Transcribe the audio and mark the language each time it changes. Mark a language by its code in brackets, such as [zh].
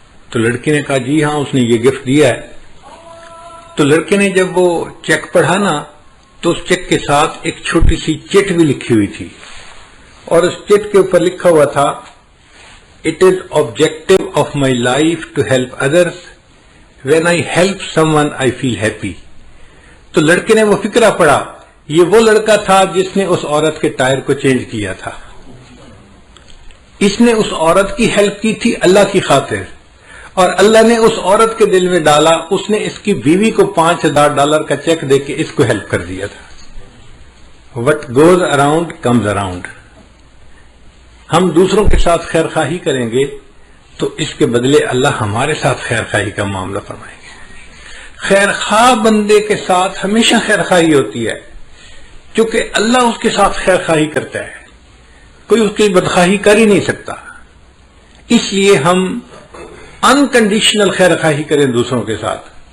[ur] تو لڑکی نے کہا جی ہاں اس نے یہ گفٹ دیا ہے. تو لڑکے نے جب وہ چیک پڑھا نا تو اس چیک کے ساتھ ایک چھوٹی سی چٹ بھی لکھی ہوئی تھی اور اس چٹ کے اوپر لکھا ہوا تھا [en] "It is objective of my life to help others. When I help someone I feel happy." [ur] تو لڑکے نے وہ فقرہ پڑھا. یہ وہ لڑکا تھا جس نے اس عورت کے ٹائر کو چینج کیا تھا. اس نے اس عورت کی ہیلپ کی تھی اللہ کی خاطر اور اللہ نے اس عورت کے دل میں ڈالا. اس نے اس کی بیوی کو $5000 کا چیک دے کے اس کو ہیلپ کر دیا تھا. [en] What goes around comes around. [ur] ہم دوسروں کے ساتھ خیر خواہی کریں گے تو اس کے بدلے اللہ ہمارے ساتھ خیر خواہی کا معاملہ فرمائیں گے. خیر خواہ بندے کے ساتھ ہمیشہ خیر خواہی ہوتی ہے کیونکہ اللہ اس کے ساتھ خیر خواہی کرتا ہے. کوئی اس کی بدخواہی کر ہی نہیں سکتا. اس لیے ہم انکنڈیشنل خیر خواہی کریں دوسروں کے ساتھ.